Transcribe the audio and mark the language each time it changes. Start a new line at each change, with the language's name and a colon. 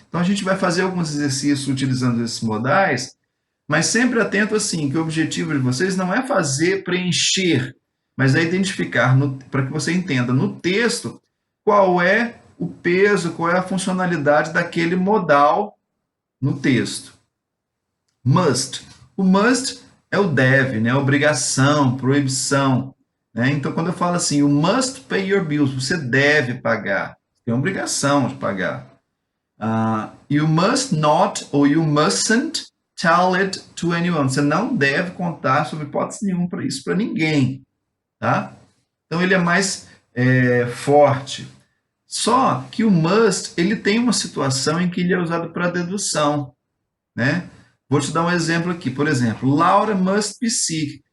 Portuguese: Então, a gente vai fazer alguns exercícios utilizando esses modais, mas sempre atento, assim, que o objetivo de vocês não é fazer, preencher, mas é identificar, para que você entenda no texto, qual é o peso, qual é a funcionalidade daquele modal no texto. Must. O must é o deve, né? Obrigação, proibição. Né? Então, quando eu falo assim,
English: you must pay your bills,
Portuguese: você deve pagar. Tem obrigação de pagar.
English: You must not ou you mustn't tell it to anyone.
Portuguese: Você não deve contar sobre hipótese nenhuma para isso para ninguém. Tá? Então, ele é mais forte. Só que o must, ele tem uma situação em que ele é usado para dedução, né? Vou te dar um exemplo aqui. Por exemplo,
English: Laura must be sick.